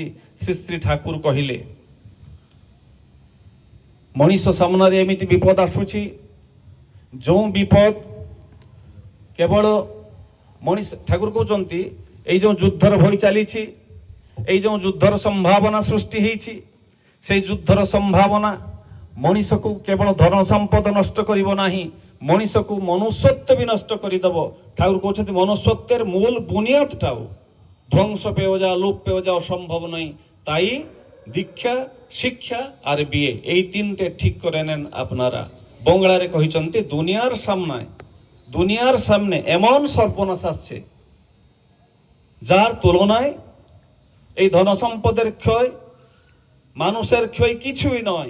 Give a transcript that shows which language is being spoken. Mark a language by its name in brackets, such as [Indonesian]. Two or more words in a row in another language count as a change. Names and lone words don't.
[Odia] ଶ୍ରୀ ଶ୍ରୀ ଠାକୁର କହିଲେ, ମଣିଷ ସାମ୍ନାରେ ଏମିତି ବିପଦ ଆସୁଛି, ଯେଉଁ ବିପଦ କେବଳ ମଣିଷ, ଠାକୁର କହୁଛନ୍ତି ଏଇ ଯେଉଁ ଯୁଦ୍ଧର ଭଳି ଚାଲିଛି, ଏଇ ଯେଉଁ ଯୁଦ୍ଧର ସମ୍ଭାବନା ସୃଷ୍ଟି ହେଇଛି, ସେଇ ଯୁଦ୍ଧର ସମ୍ଭାବନା ମଣିଷକୁ କେବଳ ଧନ ସମ୍ପଦ ନଷ୍ଟ କରିବ ନାହିଁ, ମଣିଷକୁ ମନୁଷ୍ୟତ୍ୱ ବି ନଷ୍ଟ କରିଦେବ। ଠାକୁର କହୁଛନ୍ତି [Bangla] মনুষ্যত্বের মূল বুনিয়াদটাও ধ্বংস পেয়ে যাওয়া, লোপ পেয়ে যাওয়া সম্ভব নয়। তাই দীক্ষা, শিক্ষা আর বিয়ে এই তিনটে ঠিক করে নেন আপনারা। [Odia] ବଙ୍ଗଳାରେ କହିଛନ୍ତି [Bangla] দুনিয়ার সামনে এমন সর্বনাশ আসছে যার তুলনায় এই ধন সম্পদের ক্ষয়, মানুষের ক্ষয় কিছুই নয়।